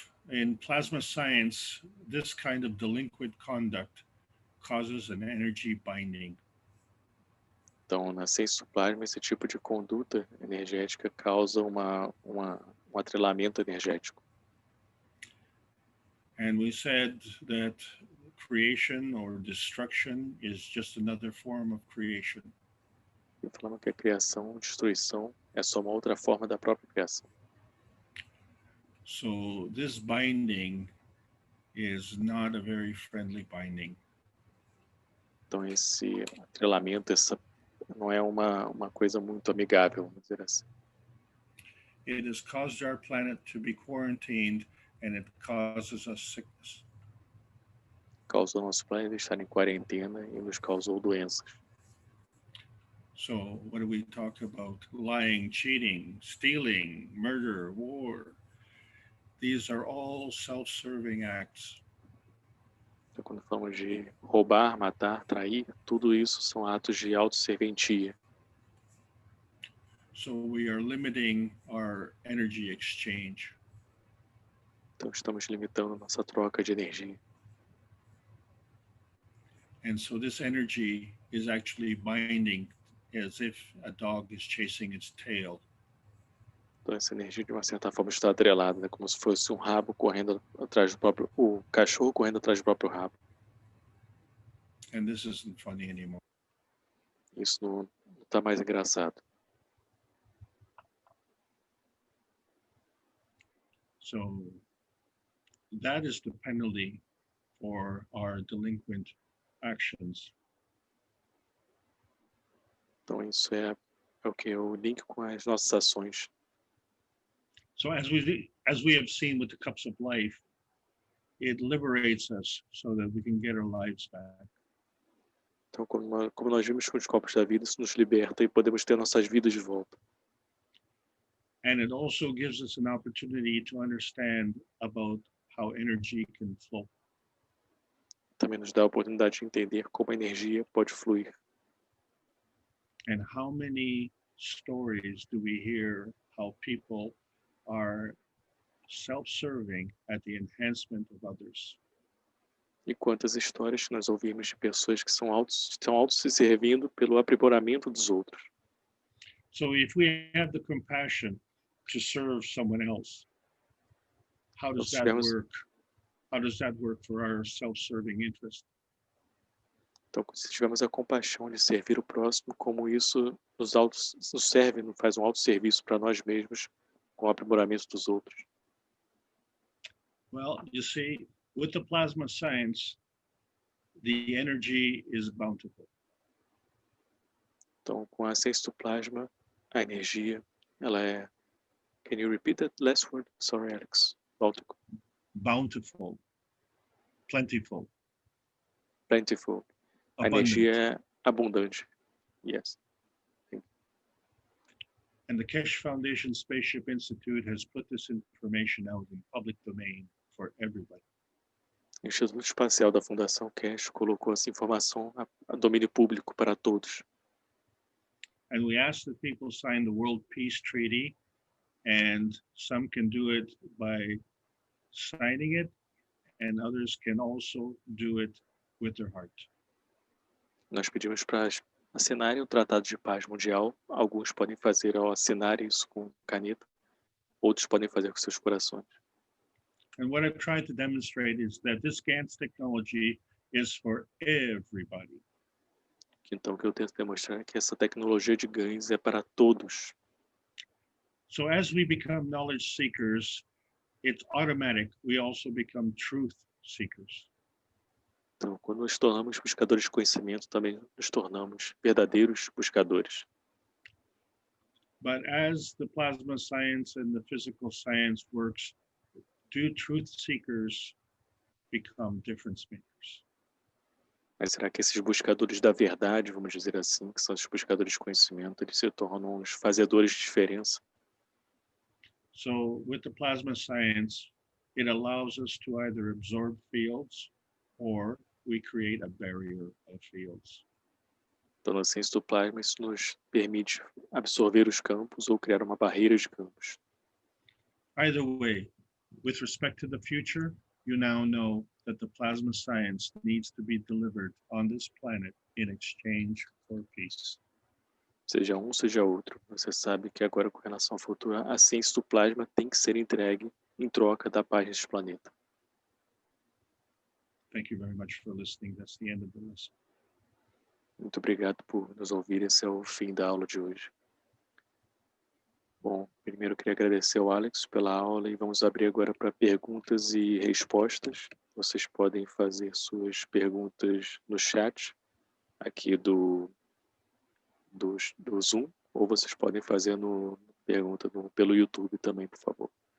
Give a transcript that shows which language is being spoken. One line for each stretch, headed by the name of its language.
English: In plasma science, this kind of delinquent conduct causes an energy binding.
Portuguese: Então, na ciência do plasma, esse tipo de conduta energética causa um atrelamento energético.
English: And we said that creation or destruction is just another form of creation.
Portuguese: E falamos que a criação, destruição, é só uma outra forma da própria criação.
English: So this binding is not a very friendly binding.
Portuguese: Então, esse atrelamento, não é uma coisa muito amigável, vamos dizer assim.
English: It has caused our planet to be quarantined, and it causes us sickness.
Portuguese: Causou nosso planeta estar em quarentena e nos causou doenças.
English: So what do we talk about? Lying, cheating, stealing, murder, war. These are all self-serving acts.
Portuguese: Então, quando falamos de roubar, matar, trair, tudo isso são atos de autosserventia.
English: So we are limiting our energy exchange.
Portuguese: Então, estamos limitando nossa troca de energia.
English: And so this energy is actually binding as if a dog is chasing its tail.
Portuguese: Então, essa energia, de uma certa forma, está atrelada, né? Como se fosse um rabo correndo atrás do próprio... O cachorro correndo atrás do próprio rabo.
English: And this isn't funny anymore.
Portuguese: Isso não está mais engraçado.
English: So that is the penalty for our delinquent actions.
Portuguese: Então, isso é o que? O link com as nossas ações.
English: So as we have seen with the cups of life, it liberates us so that we can get our lives back.
Portuguese: Então, como nós vimos com os copos da vida, isso nos liberta e podemos ter nossas vidas de volta.
English: And it also gives us an opportunity to understand about how energy can flow.
Portuguese: Também nos dá a oportunidade de entender como a energia pode fluir.
English: And how many stories do we hear how people are self-serving at the enhancement of others?
Portuguese: E quantas histórias nós ouvimos de pessoas que estão auto se servindo pelo aprimoramento dos outros.
English: So if we have the compassion to serve someone else, how does that work? How does that work for our self-serving interest?
Portuguese: Então, se tivermos a compaixão de servir o próximo, como isso nos serve, nos faz um autosserviço para nós mesmos, com o aprimoramento dos outros.
English: Well, you see, with the plasma science, the energy is bountiful.
Portuguese: Então, com a ciência do plasma, a energia, ela é...
English: Can you repeat that last word? Sorry, Alex. Bountiful. Plentiful.
Portuguese: Plentiful. A energia é abundante. Yes.
English: And the Keshe Foundation Spaceship Institute has put this information out in public domain for everybody.
Portuguese: O Instituto Espacial da Fundação Keshe colocou essa informação a domínio público para todos.
English: And we ask that people sign the World Peace Treaty, and some can do it by signing it, and others can also do it with their heart.
Portuguese: Nós pedimos para assinarem o Tratado de Paz Mundial. Alguns podem fazer ao assinar isso com caneta, outros podem fazer com seus corações.
English: And what I've tried to demonstrate is that this GANS technology is for everybody.
Portuguese: Então, o que eu tento demonstrar é que essa tecnologia de ganhos é para todos.
English: So as we become knowledge seekers, it's automatic. We also become truth seekers.
Portuguese: Então, quando nos tornamos buscadores de conhecimento, também nos tornamos verdadeiros buscadores.
English: But as the plasma science and the physical science works, do truth seekers become difference makers?
Portuguese: Mas será que esses buscadores da verdade, vamos dizer assim, que são os buscadores de conhecimento, eles se tornam os fazedores de diferença?
English: So with the plasma science, it allows us to either absorb fields or we create a barrier of fields.
Portuguese: Então, na ciência do plasma, isso nos permite absorver os campos ou criar uma barreira de campos.
English: Either way, with respect to the future, you now know that the plasma science needs to be delivered on this planet in exchange for peace.
Portuguese: Seja um, seja outro. Você sabe que agora, com relação ao futuro, a ciência do plasma tem que ser entregue em troca da paz neste planeta.
English: Thank you very much for listening. That's the end of the lesson.
Portuguese: Muito obrigado por nos ouvir. Esse é o fim da aula de hoje. Bom, primeiro eu queria agradecer ao Alex pela aula e vamos abrir agora para perguntas e respostas. Vocês podem fazer suas perguntas no chat aqui do Zoom, ou vocês podem fazer pelo YouTube também, por favor.